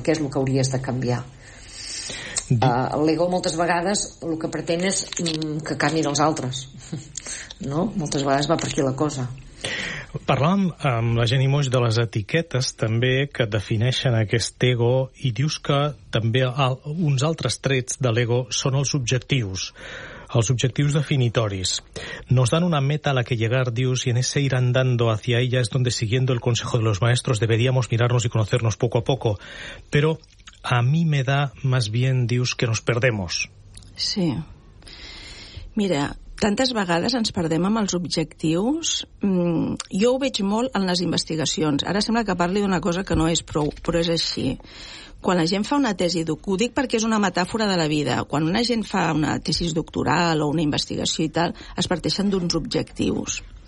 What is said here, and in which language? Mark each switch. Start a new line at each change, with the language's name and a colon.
Catalan: Què és el que hauries de canviar? L'ego moltes vegades el que pretén és que canvi dels altres, no? Moltes vegades va per aquí la cosa. Parlàvem amb la Jenny Moix de les etiquetes també que defineixen aquest ego i dius que també uns altres trets de l'ego són els objectius definitoris.
Spanish: Nos dan una meta a la que llegar, dius, y en ese ir andando hacia ella es donde, siguiendo el consejo de los maestros, deberíamos mirarnos y conocernos poco a poco, pero a mí me da más bien, dius, que nos perdemos.
Catalan: Sí. Mira, tantes vegades ens perdem amb els objectius. Jo ho veig molt en les investigacions. Ara sembla que parli d'una cosa que no és prou, però és així. Quan la gent fa una tesi, ho dic perquè és una metàfora de la vida, quan una gent fa una tesi doctoral o una investigació i tal, es parteixen d'uns objectius.